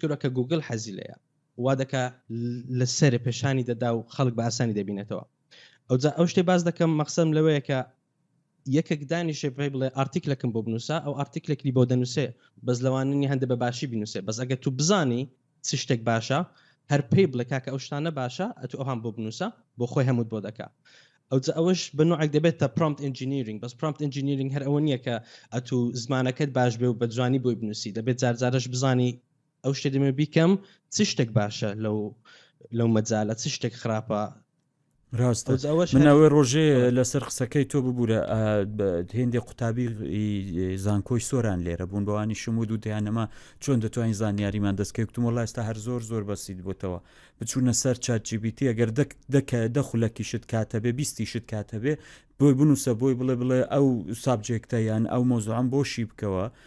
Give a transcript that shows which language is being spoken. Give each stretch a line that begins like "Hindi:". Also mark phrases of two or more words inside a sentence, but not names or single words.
Central Kurdish: کردووە کە گوگل حەزی لەیە وا دەکە لەسەر پێشانی دەدا و خەڵک بە ئاسانی دەبینێتەوە ئەو شتێ باز دەکەم مەقسەدم لەوەیە کە یەکێک دانیشێ پێی بڵێ ئارتیکلەکەم بۆ بنووسە ئەو ئارتیکلێکی بۆ دەنووسێ بەس لەواننی هەندە بە باشی بنووسێ بەس ئەگە تو بزانی چ شتێک باشە هەر پێی بڵێ کاکە ئەو شتانە باشە ئەتو ئەوان بۆ بنووسە بۆ خۆی هەمووت بۆ دەکا ئەوش بنوعێک دەبێتە
English: prompt engineering
Central Kurdish: بەس
English: prompt engineering
Central Kurdish: هەر ئەوە نییە کە ئەتو زمانەکەت باش بێ و بە جوانی بۆی بنووسی دەبێت جارجارش بزانی ئەو شتێ دەمێ بیکەم چ شتێک باشە لەو مەجالە چ شتێک خراپە ڕاستە منەوەی ڕۆژێ لەسەر قسەکەی تۆ ببوورە هێندێک قوتابی زانکۆی سۆران لێرە بوون بەوانی شمود و دەیانەما چۆن دەتوانین زانیاریمان دەستکەوتم وڵای ئێستا هەر زۆر بەسیت بۆتەوە بچوونە سەر ChatGPT ئەگەر دەخولەکی شت کاتە بێ 20 شت کاتە بێ بۆی بنووسە بۆی بڵێ ئەو سابجێکتە یان ئەو مۆزوعم بۆشی بکەوە